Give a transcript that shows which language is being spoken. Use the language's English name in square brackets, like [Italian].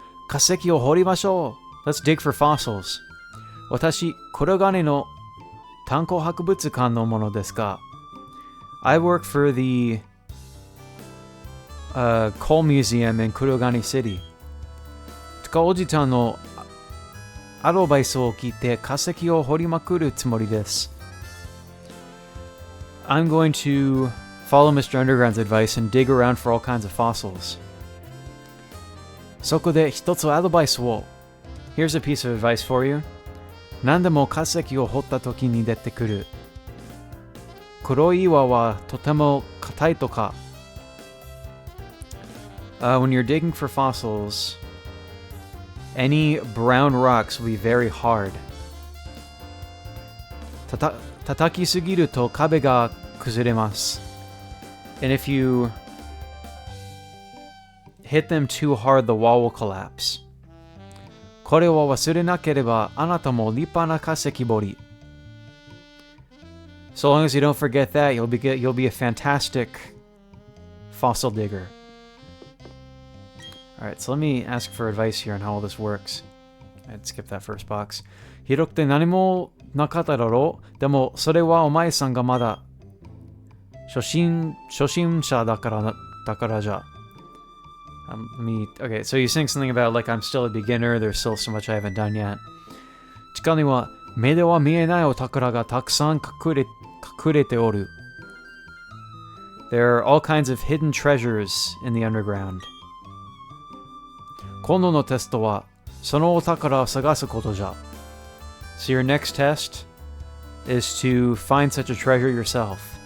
[Japanese] Kaseki o horimashou. [English] Let's dig for fossils. [Japanese] 私、これがねの炭鉱博物館のものですが、 [English] I work for the coal museum in Kurogane City. [Japanese] 塚おじちゃんのアドバイスを聞いて化石を掘りまくるつもりです。 [English] I'm going to follow Mr. Underground's advice and dig around for all kinds of fossils. [Japanese] そこで一つアドバイスを。 [English] Here's a piece of advice for you. [Japanese] 何でも化石を掘った時に出てくる黒い岩はとても硬いとか。 [English] When you're digging for fossils, any brown rocks will be very hard. [Japanese] 叩きすぎると壁が崩れます。 [English] And if you hit them too hard, the wall will collapse. [Japanese] これを忘れなければあなたも立派な化石掘り。 [English] So long as you don't forget that, you'll be a fantastic fossil digger. Alright, so let me ask for advice here on how all this works. I'd skip that first box. [Japanese] 広くて何もなかっただろう。でもそれはお前さんがまだ初心者だからじゃ。 [English] Okay, so you saying something about like I'm still a beginner, there's still so much I haven't done yet. [Japanese] 地下には目では見えないお宝がたくさん隠れておる。 [English] There are all kinds of hidden treasures in the underground. [Japanese] 今度のテストはそのお宝を探すことじゃ。 [English] So your next test is to find such a treasure yourself.